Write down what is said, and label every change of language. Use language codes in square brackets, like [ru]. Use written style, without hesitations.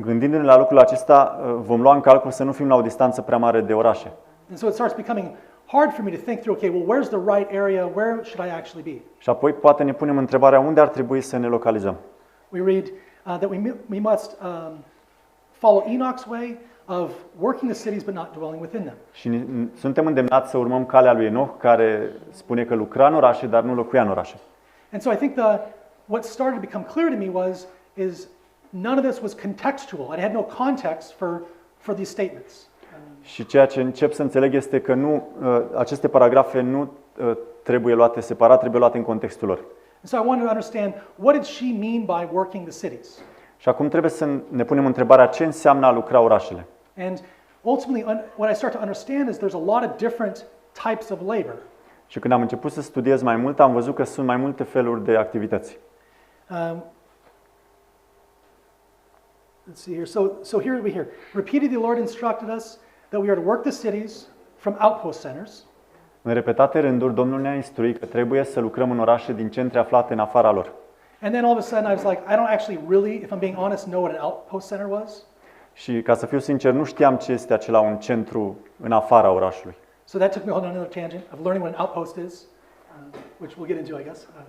[ro] Gândindu-ne la lucrul acesta, vom lua în calcul să nu fim la o distanță prea mare de orașe. [en] And so it starts becoming hard for me to think through, okay, well, where's the right area? Where should I actually be? [ro] Și apoi poate ne punem întrebarea unde ar trebui să ne localizăm. [en] We read that we must follow Enoch's way of working the cities but not dwelling within them. [ro] Și suntem îndemnați să urmăm calea lui Enoch, care spune că lucra în orașe, dar nu locuia în orașe. [en] And so I think what started to become clear to me is none of this was contextual. I had no context for these statements. [ro] Și ceea ce încep să înțeleg este că aceste paragrafe nu trebuie luate separat, trebuie luate în contextul lor. [en] And so I wanted to understand, what did she mean by working the cities? [ro] Și acum trebuie să ne punem întrebarea ce înseamnă a lucra orașele. [en] And ultimately, what I start to understand is there's a lot of different types of labor. [ro] Și când am început să studiez mai mult, am văzut că sunt mai multe feluri de activități. [en] Let's see here. So here we hear, repeatedly the Lord instructed us that we are to work the cities from outpost centers. [ro] În repetate rânduri, Domnul ne-a instruit că trebuie să lucrăm în orașe din centre aflate în afara lor. [en] And then all of a sudden I was like, I don't actually really, if I'm being honest, know what an outpost center was. [ro] Și ca să fiu sincer, nu știam ce este acela un centru în afara orașului. [en] So that took me on another tangent of learning what an outpost is, which we'll get into, I guess.